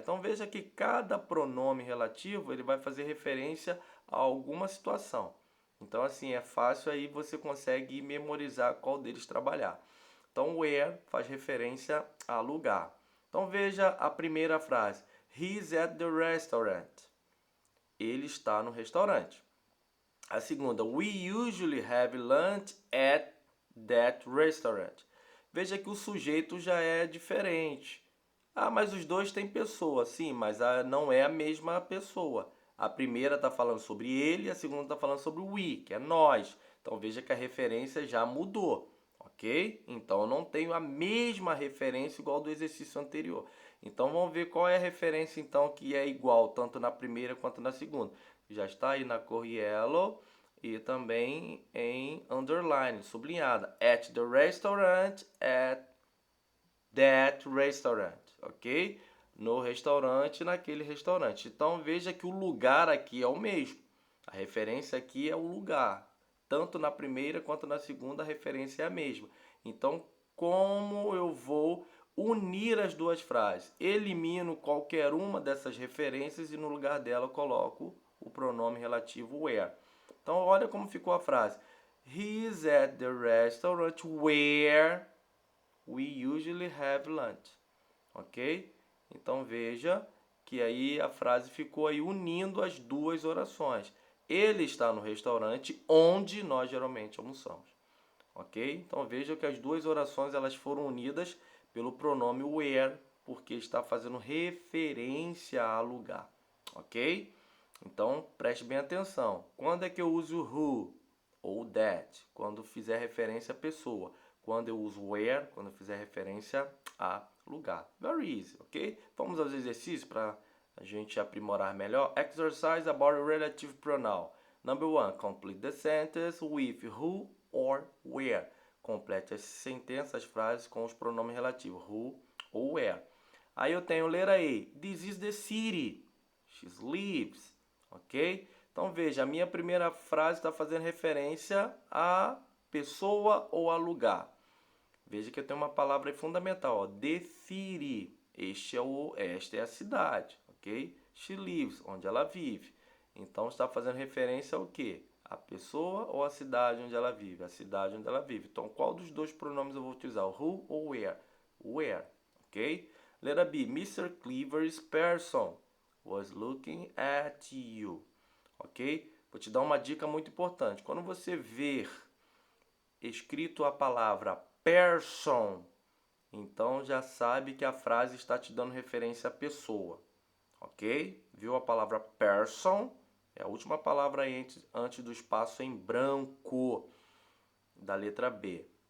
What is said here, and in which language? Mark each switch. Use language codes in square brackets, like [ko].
[pt] Então, veja que cada pronome relativo ele vai fazer referência a alguma situação. Então, assim, é fácil aí você consegue memorizar qual deles trabalhar. Então, where faz referência a lugar. Então, veja a primeira frase. [en] He's at the restaurant. [pt] Ele está no restaurante. A segunda, [en] we usually have lunch at that restaurant. [pt] Veja que o sujeito já é diferente. Ah, mas os dois têm pessoa, sim, mas não é a mesma pessoa. A primeira está falando sobre ele, a segunda está falando sobre o we, que é nós. Então veja que a referência já mudou, ok? Então eu não tenho a mesma referência igual do exercício anterior. Então vamos ver qual é a referência então que é igual tanto na primeira quanto na segunda. Já está aí na cor yellow e também em underline, sublinhada. [en] At the restaurant, at that restaurant, ok? [pt] No restaurante, naquele restaurante. Então veja que o lugar aqui é o mesmo. A referência aqui é o lugar. Tanto na primeira quanto na segunda a referência é a mesma. Então, como eu vou unir as duas frases? Elimino qualquer uma dessas referências e no lugar dela coloco o pronome relativo where. Então, olha como ficou a frase. [en] He is at the restaurant where we usually have lunch. Ok? [pt] Então veja que aí a frase ficou aí unindo as duas orações. Ele está no restaurante onde nós geralmente almoçamos. Ok? Então veja que as duas orações elas foram unidas pelo pronome where, porque está fazendo referência a lugar. Ok? Então preste bem atenção. Quando é que eu uso who ou that? Quando fizer referência à pessoa. Quando eu uso where, quando eu fizer referência a lugar. [en] Very easy, [pt] ok? Vamos aos exercícios para a gente aprimorar melhor. [en] Exercise about relative pronoun. Number 1. Complete the sentence with who or where. [pt] Complete as sentenças, as frases com os pronomes relativos. Who ou where. Aí eu tenho letra E. [en] This is the city. She lives. Ok? [pt] Então veja, a minha primeira frase está fazendo referência a pessoa ou a lugar. Veja que eu tenho uma palavra aí fundamental, ó, the city. Esta é a cidade, ok? [en] She lives, [pt] onde ela vive. Então está fazendo referência ao quê? A pessoa ou a cidade onde ela vive? A cidade onde ela vive. Então qual dos dois pronomes eu vou utilizar? O who ou where? Where, ok? Letra B. Mr. [en] Cleaver's person was looking at you, ok? [pt] Vou te dar uma dica muito importante. Quando você ver escrito a palavra person, então já sabe que a frase está te dando referência à pessoa, ok? Viu a palavra person? É a última palavra antes do espaço em branco da letra B.